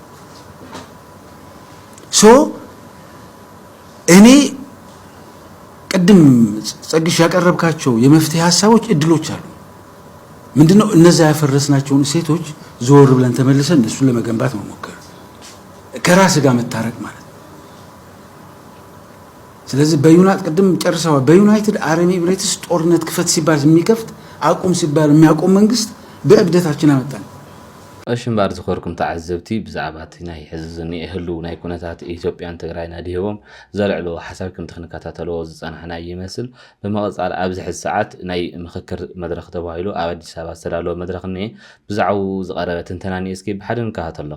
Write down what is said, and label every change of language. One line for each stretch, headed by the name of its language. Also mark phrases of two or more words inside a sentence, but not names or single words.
Amharic: እኔ ቀደም ጸግሽ ያቀረብካቸው የመፍትሄ ሐሳቦች እድሎች አሉ። ምንድነው እነዛ ያፈረስናቸውን ሴቶች ዞር ብለን ተመልሰን እነሱን ለመገንባት መሞከር፣ ከራስ ጋር መታረቅ ማለት። ስለዚህ በዩናይትድ ቀደም ጨርሰዋል። በዩናይትድ አረብ ኤሚሬትስ ጦርነት ክፈት ሲባል የሚከፍት አቁም ሲባል የሚያቆም መንግስት በእብደታችን አመጣን።
Tigrinya: እሽምባር ዝኸርኩም ተዓዘብቲ ብዛዕባ እቲ ናይ ሕዚ ዝኒአ ህልው ናይ ኩነታት ኢትዮጵያን ትግራይን ኣድሂቦም ዘልዕሎ ሓሳብ ከም ትክንከታተልዎ ዝፀናሕና ይመስል። ብመቐፃል ኣብዚ ሕዚ ሰዓት ናይ ምክክር መድረክ ተባሂሉ ኣብ ኣዲስ ኣበባ ዝተዳለወ መድረክ እኒአ ብዛዕባኡ ዝቐረበ ትንተና እስኪ ብሓደ ንከታተሎ።